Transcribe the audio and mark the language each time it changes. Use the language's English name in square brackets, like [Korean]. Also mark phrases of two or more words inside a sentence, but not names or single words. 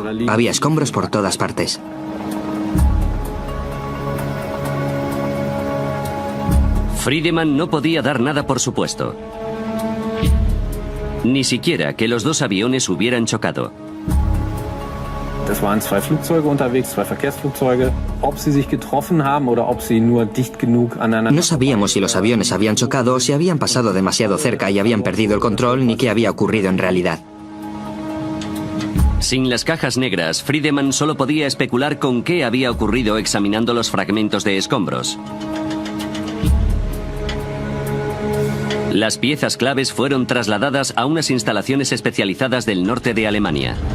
[Spanish] Había escombros por todas partes. Friedemann no podía dar nada por supuesto. Ni siquiera que los dos aviones hubieran chocado. [German] Es waren zwei Flugzeuge unterwegs, zwei Verkehrsflugzeuge. Ob sie sich getroffen haben oder ob sie nur dicht genug aneinander. [Spanish] No sabíamos si los aviones habían chocado o si habían pasado demasiado cerca y habían perdido el control, ni qué había ocurrido en realidad. Sin las cajas negras, Friedemann solo podía especular con qué había ocurrido examinando los fragmentos de escombros. Las piezas claves fueron trasladadas a unas instalaciones especializadas del norte de Alemania.